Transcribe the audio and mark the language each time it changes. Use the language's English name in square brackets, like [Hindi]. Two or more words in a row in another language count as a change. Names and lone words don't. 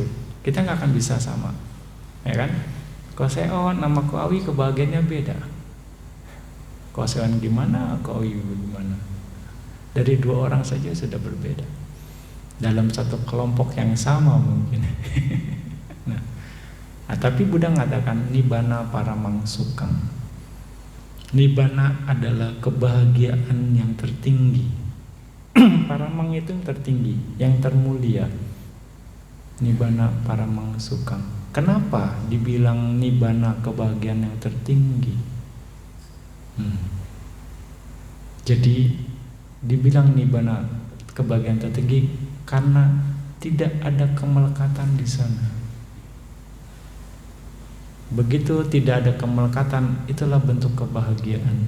[Indonesian] Kita nggak akan bisa sama, ya kan? Ko Seon sama Ko Awi kebahagiaannya beda. Ko Seon gimana, Ko Awi gimana? Dari dua orang saja sudah berbeda. Dalam satu kelompok yang sama mungkin. Nah, tapi Buddha mengatakan [Pali] nibbana paramang sukang. [Indonesian] Nibbana adalah kebahagiaan yang tertinggi. Paramang itu yang tertinggi, yang termulia. [Pali] Nibbana paramang sukang. [Indonesian] Kenapa dibilang nibbana kebahagiaan yang tertinggi? Jadi dibilang nibbana kebahagiaan tertinggi karena tidak ada kemelekatan di sana. Begitu tidak ada kemelekatan, itulah bentuk kebahagiaan.